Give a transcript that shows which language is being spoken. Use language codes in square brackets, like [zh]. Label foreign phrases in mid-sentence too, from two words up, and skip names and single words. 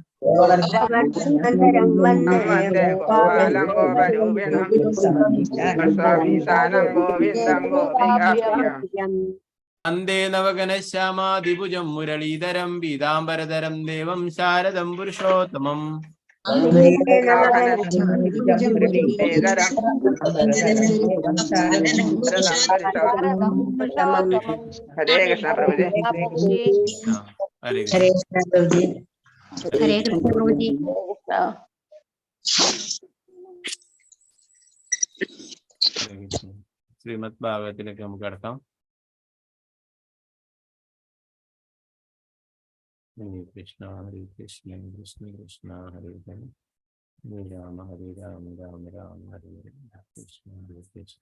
[sa] വന്ദേ നവഗണശ്യാമാദിഭുജം മുരളീധരം പീതാംബരധരം ദേവം ശാരദം പുരുഷോത്തമം [ml] ഹരേ കൃഷ്ണ പ്രഭുജി. ഹരേ [hi] हरे कृष्ण प्रभु जी. हरे कृष्ण प्रभु जी. [ml] കൃഷ്ണ. ശ്രീമദ് ഭാഗവതത്തിലേക്ക് നമുക്ക് കടക്കാം. ഹരേ കൃഷ്ണ കൃഷ്ണ കൃഷ്ണ ഹരേ ഹരേ ഹരേ രാമ രാമ രാം ഹരേ ഹരേ കൃഷ്ണ കൃഷ്ണ